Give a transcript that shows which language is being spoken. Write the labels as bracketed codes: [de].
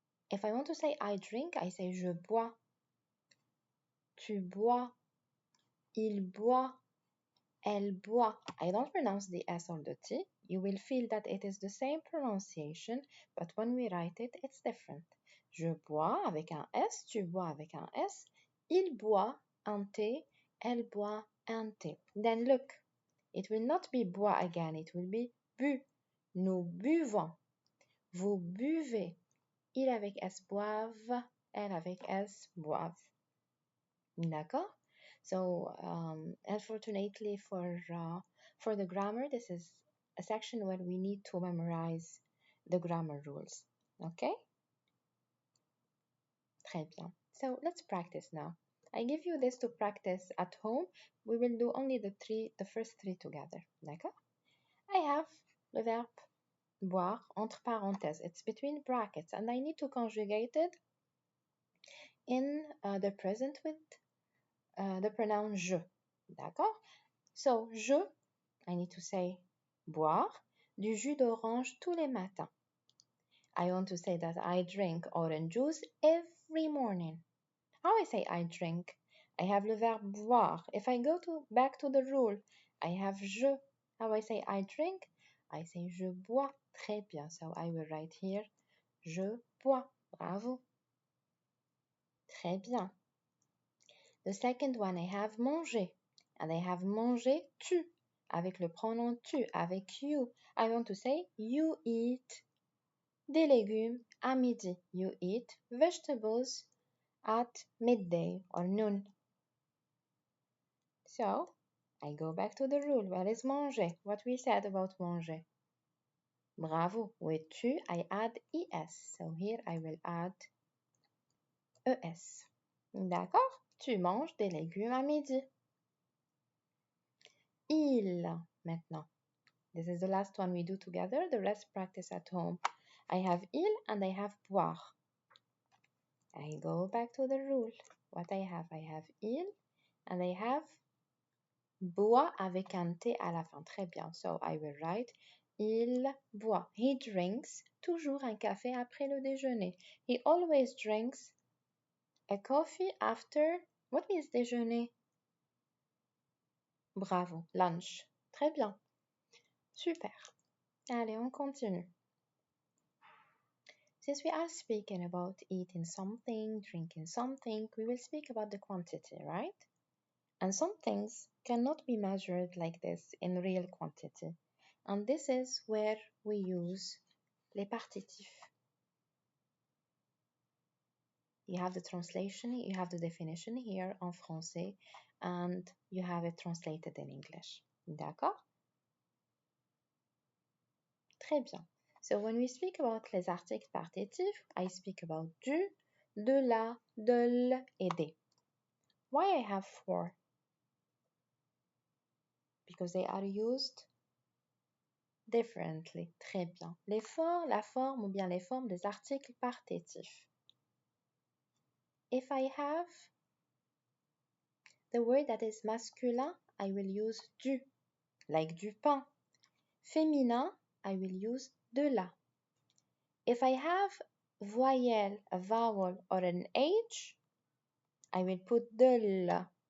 [en] If I want to say I drink, I say [fr] je bois, tu bois, il boit, elle boit. [en] I don't pronounce the S or the T. You will feel that it is the same pronunciation, but when we write it, it's different. [fr] Je bois avec un S, tu bois avec un S, il boit un T, elle boit un T. [en] Then look, it will not be bois again, it will be bu. [fr] Nous buvons. Vous buvez. Il avec S boivent, elle avec S boivent. D'accord? [en] So, unfortunately for the grammar, this is a section where we need to memorize the grammar rules. Okay? [fr] Très bien. [en] So, let's practice now. I give you this to practice at home. We will do only the first three together. [fr] D'accord? [en] I have [fr] le verbe boire entre parenthèses. [en] It's between brackets, and I need to conjugate it in the present with the pronoun je. D'accord? [fr] So, je, [en] I need to say [fr] boire du jus d'orange tous les matins. [en] I want to say that I drink orange juice every morning. How I say I drink? I have [fr] le verbe boire. [en] If I go back to the rule, I have je. How I say I drink? I say [fr] je bois. Très bien. [en] So I will write here [fr] je bois. [en] Bravo. [fr] Très bien. [en] The second one, I have manger. And I have manger tu. [fr] Avec le pronom tu, avec you. [en] I want to say you eat [fr] des légumes à midi. [en] You eat vegetables at midday or noon. So, I go back to the rule. What is manger? What we said about manger. Bravo. With tu, I add es. So here I will add es. D'accord? [fr] Tu manges des légumes à midi. Il, maintenant. [en] This is the last one we do together. The rest practice at home. I have il and I have boire. I go back to the rule. What I have il And I have [fr] boit avec un T à la fin. Très bien. [en] So I will write [fr] il boit. [en] He drinks [fr] toujours un café après le déjeuner. [en] He always drinks a coffee after. What is déjeuner? [fr] Bravo. Lunch. Très bien. Super. Allez, on continue. [en] Since we are speaking about eating something, drinking something, we will speak about the quantity, right? And some things cannot be measured like this in real quantity. And this is where we use [fr] les partitifs. [en] You have the translation, you have the definition here [fr] en français, [en] and you have it translated in English. [fr] D'accord? Très bien. [en] So when we speak about [fr] les articles partitifs, [en] I speak about [fr] du, de la, de l, et des. [en] Why I have 4? Because they are used differently. [fr] Très bien. La forme ou bien les formes des articles partitifs. [en] If I have the word that is masculin, I will use du, like du pain. Féminin, I will use [fr] de la. [en] If I have voyelle, a vowel, or an H, I will put [fr] de l.